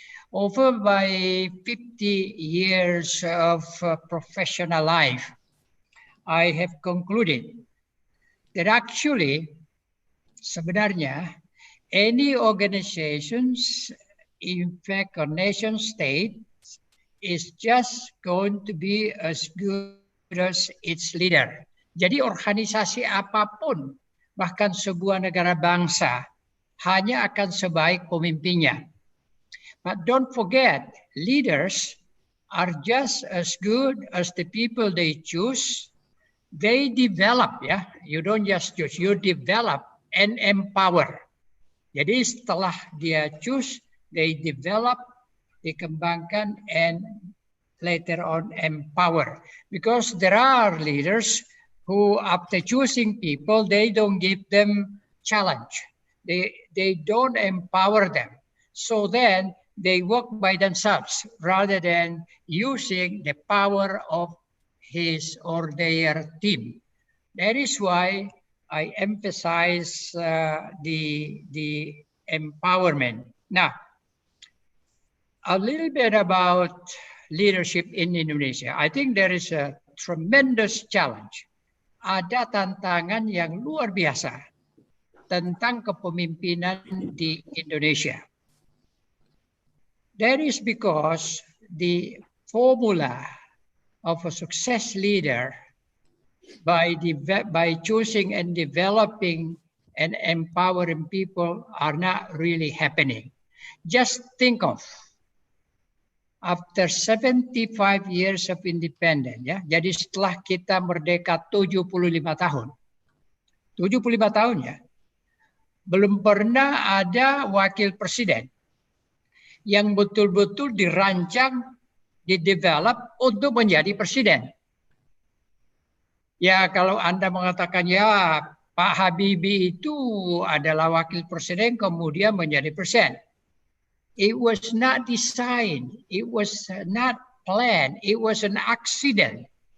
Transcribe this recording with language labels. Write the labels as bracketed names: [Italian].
[English] Over my 50 years of professional life, I have concluded that actually [Indonesian] sebenarnya [English] any organizations, in fact, or nation state, is just going to be as good as its leader. [Indonesian] Jadi organisasi apapun, bahkan sebuah negara bangsa, hanya akan sebaik pemimpinnya. [English] But don't forget, leaders are just as good as the people they choose. They develop, ya. You don't just choose, you develop and empower. [Indonesian] Jadi setelah dia [English] choose, they develop, [Indonesian] dikembangkan, [English] and later on empower. Because there are leaders who, after choosing people, they don't give them challenge. They don't empower them. So then they work by themselves rather than using the power of his or their team. That is why I emphasize the empowerment. Now, a little bit about leadership in Indonesia. I think there is a tremendous challenge. [Indonesian] Ada tantangan yang luar biasa tentang kepemimpinan di Indonesia. [English] That is because the formula of a success leader by choosing and developing and empowering people are not really happening. Just think of after 75 years of independence, ya. [Indonesian] Jadi setelah kita merdeka 75 tahun. 75 tahun ya. Belum pernah ada wakil presiden yang betul-betul dirancang, didevelop untuk menjadi presiden. Ya, kalau Anda mengatakan ya Pak Habibie itu adalah wakil presiden kemudian menjadi presiden. [English] It was not designed, it was not planned, it was an accident.